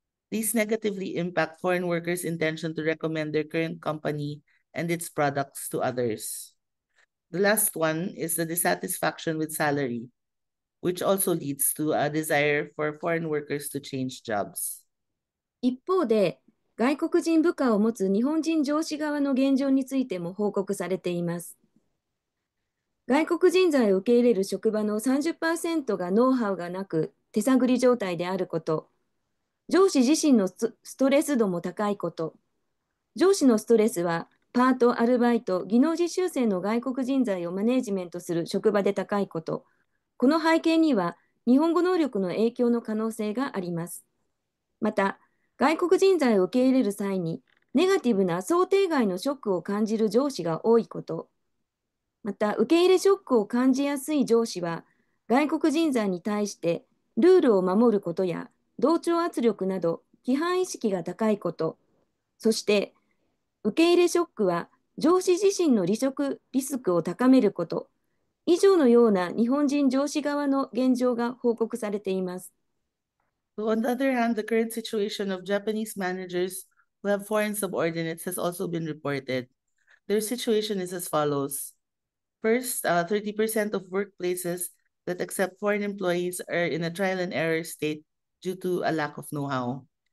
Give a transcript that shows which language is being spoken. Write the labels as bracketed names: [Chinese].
[English] These negatively impact foreign workers' intention to recommend their current company and its products to others. The last one is the dissatisfaction with salary, which also leads to a desire for foreign workers to change jobs. [Japanese] 一方で、外国人部下を持つ日本人上司側の現状についても報告されています。外国人材を受け入れる職場の 30% がノウハウがなく手探り状態であること、上司自身のストレス度も高いこと、上司のストレスはパート、アルバイト、技能実習生の外国人材をマネージメントする職場で高いこと、この背景には日本語能力の影響の可能性があります。また、外国人材を受け入れる際にネガティブな想定外のショックを感じる上司が多いこと、また、受け入れショックを感じやすい上司は、外国人材に対してルールを守ることや同調圧力など規範意識が高いこと、そして受け入れショックは上司自身の離職リスクを高めること、以上のような日本人上司側の現状が報告されています。 [English] So on the other hand, the current situation of Japanese managers who have foreign subordinates has also been reported. Their situation is as follows. First, 30% of workplaces that accept foreign employees are in a trial and error state due to a lack of know-how.